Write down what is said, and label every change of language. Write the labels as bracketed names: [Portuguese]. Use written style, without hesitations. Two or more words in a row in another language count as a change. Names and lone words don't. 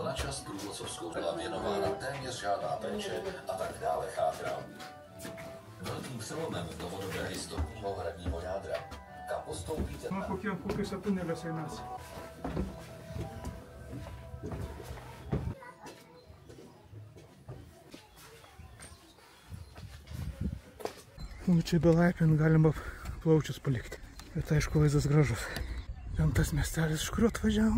[Czech] na čas průvodcovskou, byla věnována téměř žádná péče a tak dále chátrám. Velkým přelomem novodobé historiního hradního jádra, kam postoupíte... No, [Lithuanian] kokiuose tuneliuose mes. Nu, čia belaipint galima plaučius palikti. Bet aišku, vaizdas gražus. Ten tas miestelis, iš kurio atvažiavom.